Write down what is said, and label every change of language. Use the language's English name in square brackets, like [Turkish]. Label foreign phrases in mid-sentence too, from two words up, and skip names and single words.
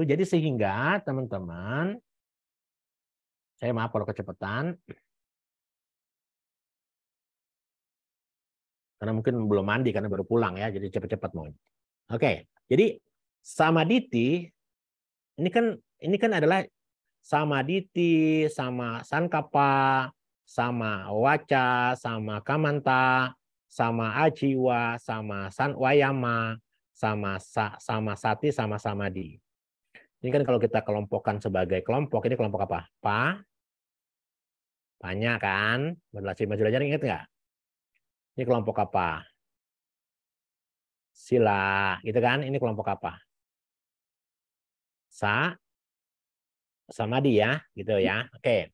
[Indonesian] Jadi sehingga teman-teman, saya maaf kalau kecepatan. Karena mungkin belum mandi karena baru pulang ya, jadi cepat-cepat mau. Oke, jadi [Pali] samaditi [Indonesian] ini kan adalah [Pali] samaditi, sama sankapa, sama waca, sama kamanta, sama ajiwa, sama sanwayama, sama sati, sama samadhi. [Indonesian] Ini kan kalau kita kelompokkan sebagai kelompok, ini kelompok apa? Banyak kan? Belajar ingat nggak? Ini kelompok apa? Sila, gitu kan? Ini kelompok apa? Samadhi ya, gitu ya. Oke.